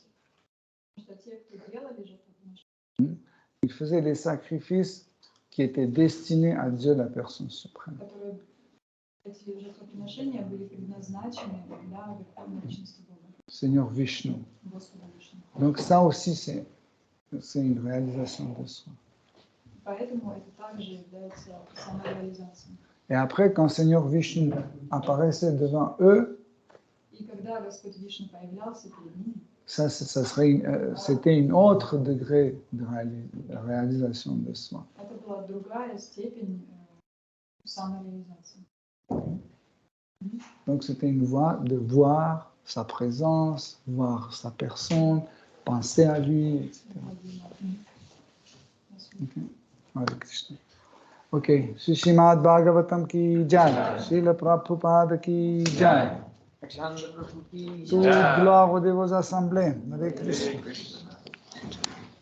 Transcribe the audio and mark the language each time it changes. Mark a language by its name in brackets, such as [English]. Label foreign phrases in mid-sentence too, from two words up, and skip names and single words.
[Russian] Потому что те, кто делали жертвоприношение, [French] il faisait des sacrifices qui étaient destinés à Dieu, la personne suprême. [Russian] эти жертвоприношения были предназначены для Верховной Личности Бога, [French] Seigneur Vishnu. [Russian] Господа Вишну. [French] Donc ça aussi, c'est une réalisation de soi. [Russian] Поэтому это также является самореализацией. [French] Et après, quand Seigneur Vishnu apparaissait devant eux, [Russian] И когда Господь Вишну появлялся перед ними, [French] c'était une autre degré de réalisation de soi. [Russian] это была другая степень самореализации. [French] Donc c'était une voie de voir sa présence, voir sa personne, penser à lui, etc. Okay. Hare Krishna. Ok. [Hindi] श्रीमद् भागवतम् की जय। श्रील प्रभुपाद की जय. [French] Toute gloire aux dévots assemblés. Hare Krishna.